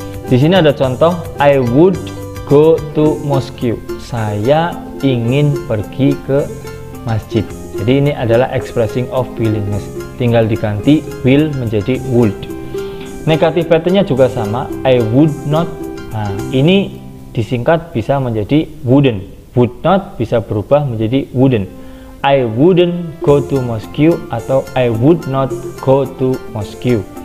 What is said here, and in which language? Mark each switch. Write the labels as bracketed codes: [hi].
[id] Di sini ada contoh [en] I would go to mosque. [id] Saya ingin pergi ke masjid. Jadi ini adalah expressing of willingness. Tinggal diganti will menjadi would. Negatif patternnya juga sama, [en] I would not. [id] Nah, ini disingkat bisa menjadi wouldn't. Would not bisa berubah menjadi wouldn't. [en] I wouldn't go to mosque [id] atau [en] I would not go to mosque.